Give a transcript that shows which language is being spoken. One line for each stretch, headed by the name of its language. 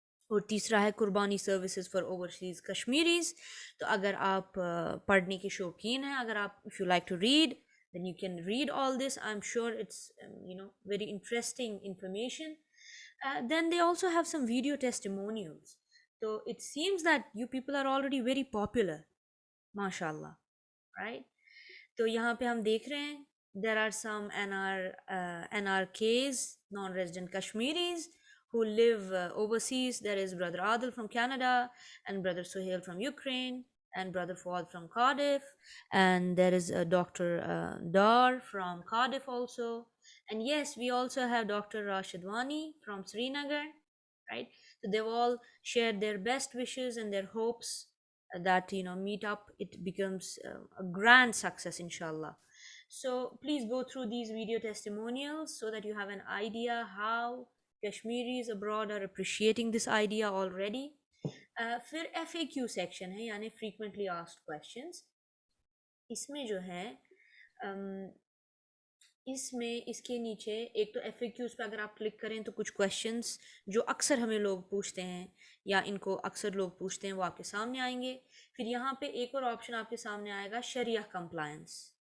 Urdu: اور تیسرا ہے قربانی
English: Services for overseas Kashmiris.
Urdu: تو اگر آپ پڑھنے کے شوقین ہیں, اگر آپ
English: If you like to read, then you can read all this. I'm sure it's very interesting information. Then they also have some video testimonials. So it seems that you people are already very popular, mashallah, right?
Urdu: تو یہاں پہ ہم دیکھ رہے ہیں
English: there are some NRKs, non-resident Kashmiris, who live overseas. There is brother Adil from Canada, and brother Suhail from Ukraine, and brother Fuad from Cardiff, and there is Dr. Dar from Cardiff also. And yes, we also have Dr. Rashid Wani from Srinagar, right? So they've all shared their best wishes and their hopes that meet up, it becomes a grand success, inshallah. So please go through these video testimonials so that you have an idea how Kashmiris abroad are appreciating this idea already.
Urdu: پھر FAQ section ہے, یعنی frequently asked questions. اس میں جو ہے اس میں اس کے نیچے ایک تو FAQs پہ اگر آپ کلک کریں تو کچھ کویشچنس جو اکثر ہمیں لوگ پوچھتے ہیں یا ان کو اکثر لوگ پوچھتے ہیں وہ آپ کے سامنے آئیں گے. پھر یہاں پہ ایک اور آپشن آپ کے سامنے آئے گا, شریعہ کمپلائنس.